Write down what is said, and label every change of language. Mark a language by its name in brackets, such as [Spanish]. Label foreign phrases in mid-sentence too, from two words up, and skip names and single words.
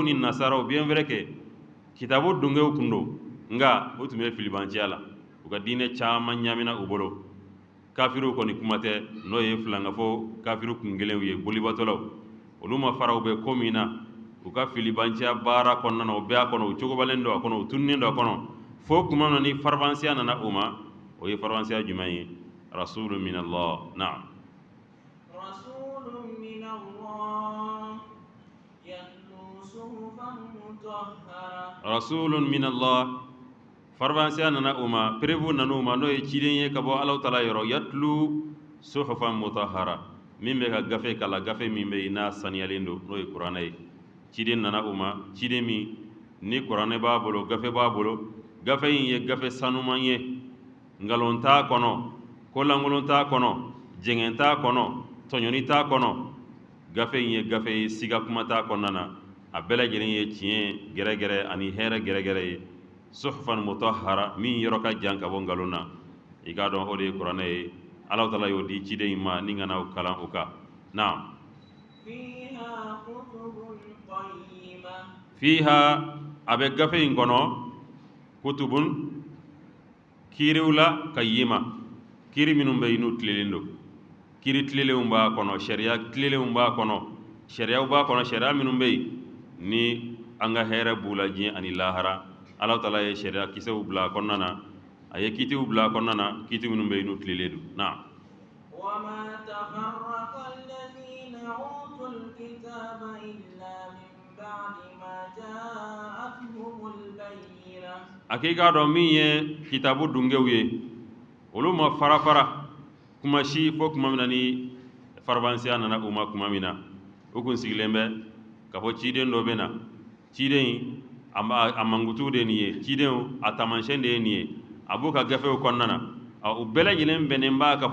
[Bambara] ni nasaraw [French] bien vrai que [Bambara] kitabu dungew kun do nka o tun bɛ filibanciya la u ka diinɛ caman ɲamina u bolo kafiriw kɔni kuma tɛ n'o ye filangafo kafiru kun kelenw ye bolibatɔlaw olu ma faraw bɛ ko min na u ka filibanciya baara kɔnɔna na o bɛɛ a kɔnɔ u cogobalen do a kɔnɔ u tununnen do a kɔnɔ fo kuma na ni farvansiya nana u ma o ye farvansiya jumɛn ye [Arabic] رسول من الله [Bambara] naam [Arabic] رسول من الله يتلو صحفا مطهرة رسول من الله [Bambara] farvansiya nana u ma prevu nanu ma n'o ye ciden ye ka bɔ alahu taala yɔrɔ [Arabic] يتلو صحفا مطهرة [Bambara] min bɛ ka gafe kala gafe min bɛ yen n'a saniyalen do n'o ye kuranɛ ye ciden nana u ma ciden min ni kuranɛ b'a bolo gafe b'a bolo gafe in ye gafe sanuman ye nkalon t'a kɔnɔ kolankolon t'a kɔnɔ jɛngɛn t'a kɔnɔ tɔɲɔni t'a kɔnɔ gafe in ye gafe ye siga kuma t'a kɔnɔna na a bɛɛ lajɛlen ye tiɲɛ gɛrɛgɛrɛ ani hɛrɛ gɛrɛgɛrɛ ye [Arabic] صحفا مطهرة [Bambara] min yɔrɔ ka jan ka bɔ nkalon na i k'a dɔn o de ye kuranɛ ye alahu taala y'o di ciden in ma ni ka na kalan o kan naam [Arabic] فيها كتب قيمة [Bambara] fiha a bɛ gafe in kɔnɔ kutubun kiiriw la kayyima kiiri minnu bɛ yen n'u tilelen do kiiri tilelenw b'a kɔnɔ sariya tilelenw b'a kɔnɔ sariyaw b'a kɔnɔ sariya minnu bɛ yen ni an ka hɛrɛ b'u la diɲɛ ani lahara alahu taala ye sariya kisɛw bila a kɔnɔna na a ye kiitiw bila a kɔnɔna na kiiti minnu bɛ yen n'u tilelen do naam [Arabic] وما تفرق الذين أوتوا الكتاب إلا من بعد ما جاءتهم البينة [Bambara] a k'i k'a dɔn min ye kitabu dungew ye olu ma fara fara kuma si fo kuma min na ni farvansiya nana u ma kuma min na u kun sigilen bɛ ka fɔ ciden dɔ bɛ na ciden in a mankutu de ye nin ye ciden a taamasiyɛn de ye nin ye a b'u ka gafew kɔnɔna na u bɛɛ lajɛlen bɛnnen b'a ka